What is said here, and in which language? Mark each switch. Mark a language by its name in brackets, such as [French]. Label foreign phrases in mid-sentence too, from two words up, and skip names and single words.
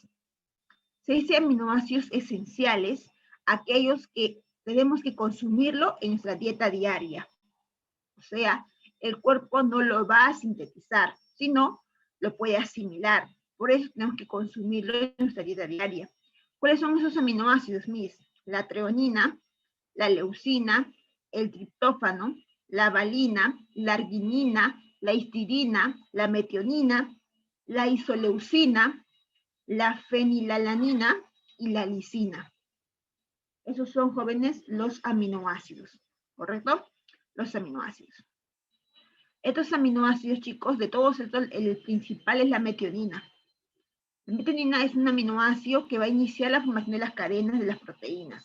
[Spanish] Se dice aminoácidos esenciales, aquellos que tenemos que consumirlo en nuestra dieta diaria. O sea, el cuerpo no lo va a sintetizar, sino lo puede asimilar. Por eso tenemos que consumirlo en nuestra dieta diaria. ¿Cuáles son esos aminoácidos, mis? La treonina, la leucina, el triptófano, la valina, la arginina, la histidina, la metionina, la isoleucina, la fenilalanina y la lisina. Esos son, jóvenes, los aminoácidos, ¿correcto? Los aminoácidos. Estos aminoácidos, chicos, de todos estos, el principal es la metionina. La metionina es un aminoácido que va a iniciar la formación de las cadenas de las proteínas.